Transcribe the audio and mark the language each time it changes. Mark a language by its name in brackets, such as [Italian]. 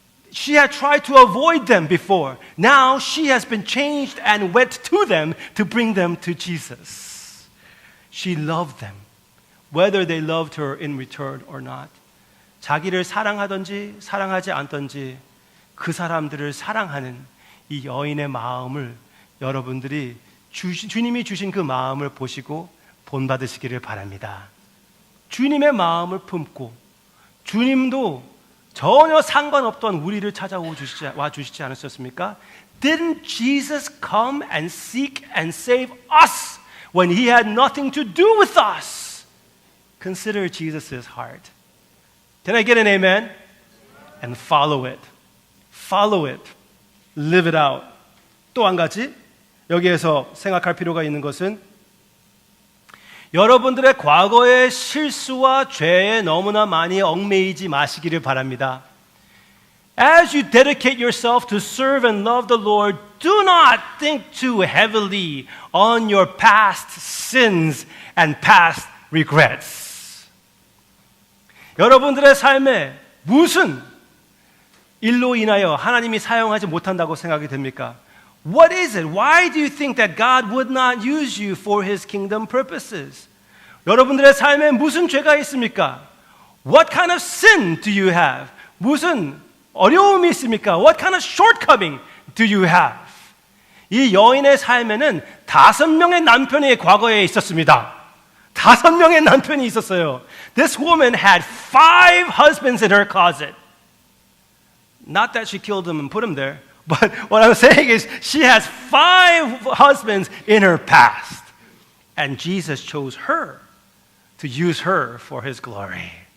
[English] She had tried to avoid them before. Now she has been changed and went to them to bring them to Jesus. She loved them, whether they loved her in return or not. [Korean] 자기를 사랑하든지 사랑하지 않든지 그 사람들을 사랑하는 이 여인의 마음을 여러분들이 주님이 주신 그 마음을 보시고 본받으시기를 바랍니다. 주님의 마음을 품고 주님도 전혀 상관없던 우리를 찾아와 주시지 않으셨습니까? [English] Didn't Jesus come and seek and save us when he had nothing to do with us? Consider Jesus' heart. Can I get an amen? And follow it. Follow it. Live it out. [Korean] 또 한 가지 여기에서 생각할 필요가 있는 것은 여러분들의 과거의 실수와 죄에 너무나 많이 얽매이지 마시기를 바랍니다. [English] As you dedicate yourself to serve and love the Lord, do not think too heavily on your past sins and past regrets. [Korean] 여러분들의 삶에 무슨 일로 인하여 하나님이 사용하지 못한다고 생각이 됩니까? [English] What is it? Why do you think that God would not use you for His kingdom purposes? [Korean] 여러분들의 삶에 무슨 죄가 있습니까? [English] What kind of sin do you have? [Korean] 무슨 어려움이 있습니까? [English] What kind of shortcoming do you have? [Korean] 이 여인의 삶에는 5명의 남편이 과거에 있었습니다. 5명의 남편이 있었어요. [English] This woman had 5 husbands in her closet. Not that she killed them and put them there. But what I'm saying is she has 5 husbands in her past. And Jesus chose her to use her for His glory.